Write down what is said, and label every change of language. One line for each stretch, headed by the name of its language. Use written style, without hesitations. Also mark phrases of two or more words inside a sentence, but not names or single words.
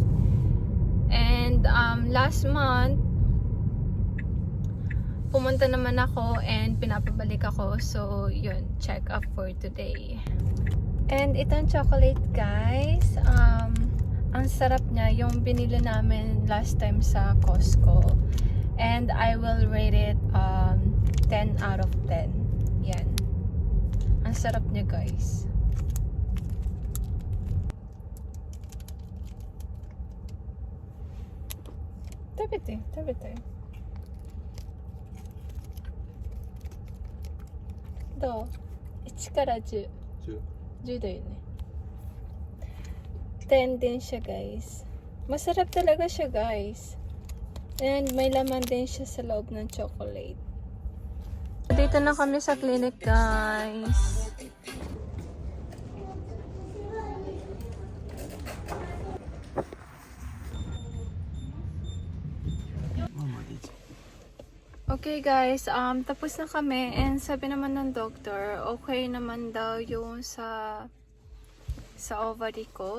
Filipino: And
English: last month,
Filipino: pumunta naman ako and pinapabalik ako. So yun,
English: check up for today.
Filipino: And itong chocolate guys, ang sarap niya, yung binili namin
English: last time
Filipino: sa Costco.
English: And I will rate it 10 out of 10.
Filipino: Yan. Ang sarap niya guys. Tabete.
Japanese: どう ?1 から10。10だよね。
Filipino: 10 din siya guys. Masarap talaga siya guys. And may laman din siya sa loob ng chocolate. Dito na kami sa clinic guys. Okay guys, tapos na kami and sabi naman ng doctor, okay naman daw yung sa ovary ko.